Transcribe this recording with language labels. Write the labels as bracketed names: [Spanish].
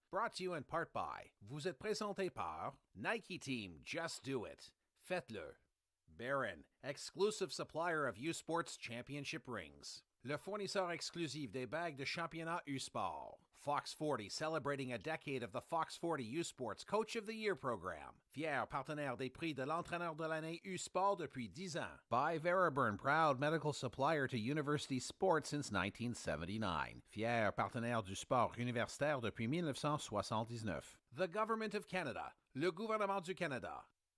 [English] Brought to you in part by, [French] vous êtes présenté par [English] Nike Team, Just Do It. [French] Faites-le. [English] Barron, exclusive supplier of U Sports Championship rings. [French] Le fournisseur exclusif des bagues de championnat U Sport. [English] Fox 40, celebrating a decade of the Fox 40 U Sports Coach of the Year program. [French] Fier partenaire des prix de l'entraîneur de l'année U Sport depuis 10 ans. [English] By Veraburn, proud medical supplier to university sports since 1979. [French] Fier partenaire du sport universitaire depuis 1979. [English] The Government of Canada, [French] le gouvernement du Canada.